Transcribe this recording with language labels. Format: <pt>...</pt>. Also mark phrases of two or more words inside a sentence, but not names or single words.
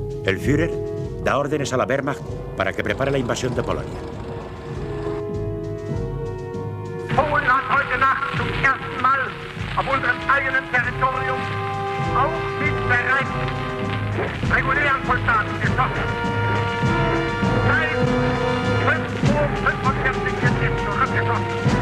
<es>El Führer da órdenes a la Wehrmacht para que prepare la invasión de Polonia.</es> <de>Polen hat heute Nacht zum ersten Mal auf unserem eigenen Territorium auch mit bereits regulären Soldaten geschossen. Seit 5:45 Uhr wird es zurückgeschossen.</de>